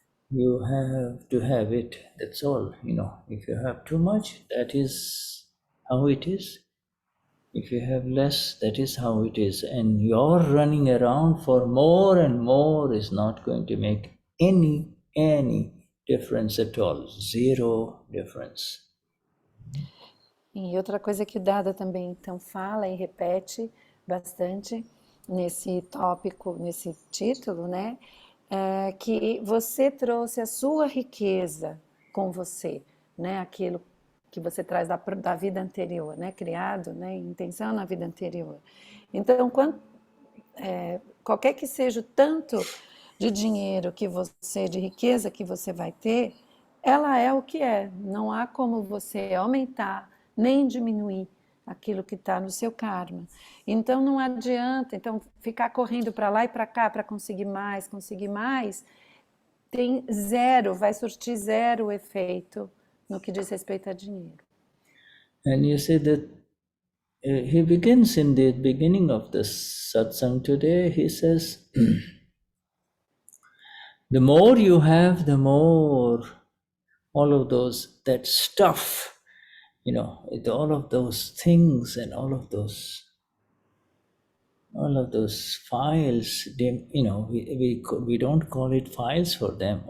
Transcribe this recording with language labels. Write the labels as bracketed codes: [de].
[en] You have to have it. That's all. If you have too much, that is how it is. If you have less, that is how it is. And your running around for more and more is not going to make any difference at all. Zero difference. [pt] E outra coisa que o Dada também então fala e repete bastante nesse tópico, nesse título, né? É que você trouxe a sua riqueza com você, né? Aquilo que você traz da vida anterior, né? Criado, né? Intenção na vida anterior. Então, qualquer que seja o tanto de dinheiro que você, de riqueza que você vai ter, ela é o que é. Não há como você aumentar nem diminuir aquilo que está no seu karma. Então não adianta ficar correndo para lá e para cá para conseguir mais, tem zero, vai surtir zero efeito no que diz respeito a dinheiro. [en] And you say that he begins in the beginning of the satsang today, he says, the more you have, the more all of that stuff, all of those things and all of those files, we don't call it files for them.